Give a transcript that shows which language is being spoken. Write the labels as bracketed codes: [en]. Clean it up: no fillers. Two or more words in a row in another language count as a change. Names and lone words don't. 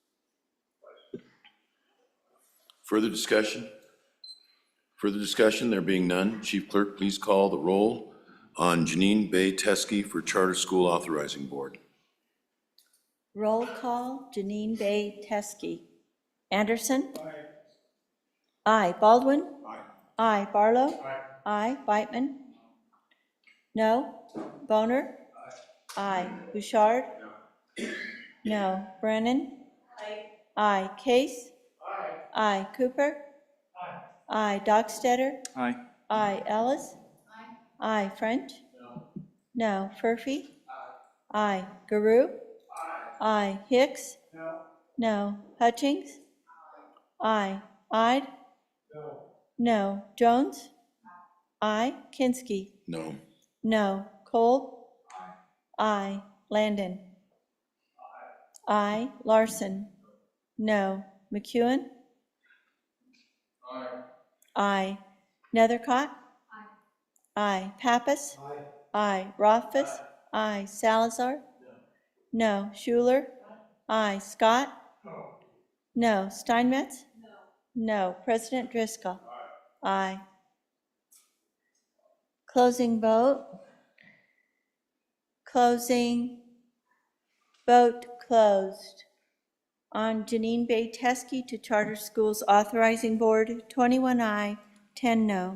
[en] Further discussion? Further discussion? There being none, Chief Clerk, please call the roll on Janine Bay-Teskey for Charter School Authorizing Board. Roll call, Janine Bay-Teskey. Anderson? Aye. Baldwin? Aye. Barlow? Aye. Beitman? No. Boner? Aye. Bouchard? No. Brennan? Aye. Case? Aye. Cooper? Aye. Dockstetter? Aye. Aye. Ellis? Aye. French? No. Furphy? Aye. Guru? Aye. Hicks? No. Hutchings? Aye. Ide? No. Jones? Aye. Kinski? No. No. Cole? Aye. Landon? Aye. Larson? No. McEwen? Aye. Nethercott? Aye. Pappas? Aye. Rothfuss? Aye. Salazar? No. Schuler? Aye. Scott? No. Steinmetz? No. President Driscoll? Aye. Closing vote. Closing. Vote closed. On Janine Bay Teskey to Charter Schools Authorizing Board, 21 aye, 10 no.